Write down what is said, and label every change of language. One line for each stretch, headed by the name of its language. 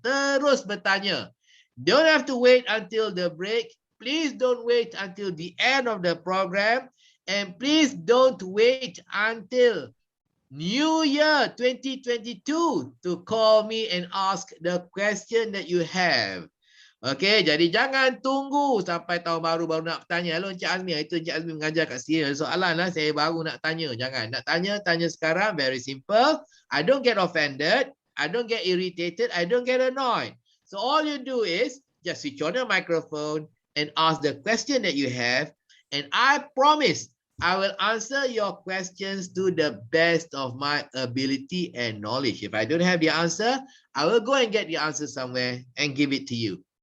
Malay: Terus bertanya.
English: Don't have to wait until the break. Please don't wait until the end of the program. And please don't wait until New Year 2022 to call me and ask the question that you have.
Malay: Okay, jadi jangan tunggu sampai tahun baru nak tanya. Hello Encik Azmi, itu Encik Azmi mengajar kat sini. Soalan lah, saya baru nak tanya. Jangan, nak tanya, tanya sekarang.
English: Very simple. I don't get offended. I don't get irritated. I don't get annoyed. So all you do is just switch on your microphone and ask the question that you have. And I promise I will answer your questions to the best of my ability and knowledge. If I don't have the answer, I will go and get the answer somewhere and give it to you.